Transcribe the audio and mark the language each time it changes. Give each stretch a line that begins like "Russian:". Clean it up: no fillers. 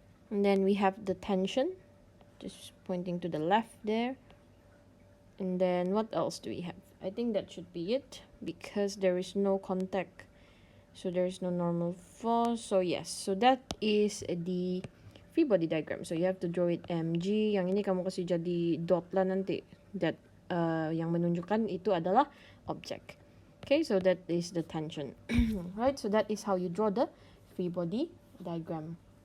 English: And then we have the tension, just pointing to the left there. And then what else do we have? I think that should be it because there is no contact. So there is no normal force. So yes, so that is the free body diagram. So you have to draw it mg.
Malay: Yang ini kamu kasi jadi dot lah nanti.
English: That
Malay: yang menunjukkan itu adalah object.
English: Okay, so that is the tension. Right, so that is how you draw the free body diagram.